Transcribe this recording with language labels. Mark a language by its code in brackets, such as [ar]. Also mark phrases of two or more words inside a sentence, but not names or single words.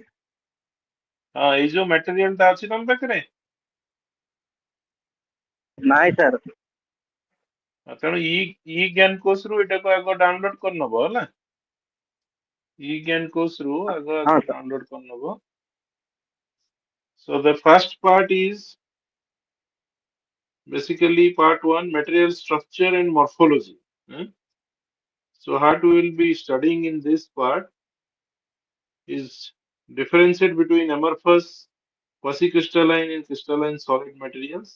[or] ହଁ, ଏଇ ଯୋଉ material ଟା ଅଛି ତମ ପାଖରେ? ନାଇଁ ସାର୍। ତେଣୁ ଇ ଜ୍ଞାନ କୋର୍ସରୁ ଏଟାକୁ ଆଗ ଡାଉନଲୋଡ କରିନବ ହେଲା। ଇ ଜ୍ଞାନ କୋର୍ସରୁ ଆଗ हाँ ଆକୁ सर। ଡାଉନଲୋଡ କରିନବ। [en] So the first part is basically part one, material structure and morphology. So what we will be studying in this part is differentiate between amorphous, quasi-crystalline and crystalline solid materials.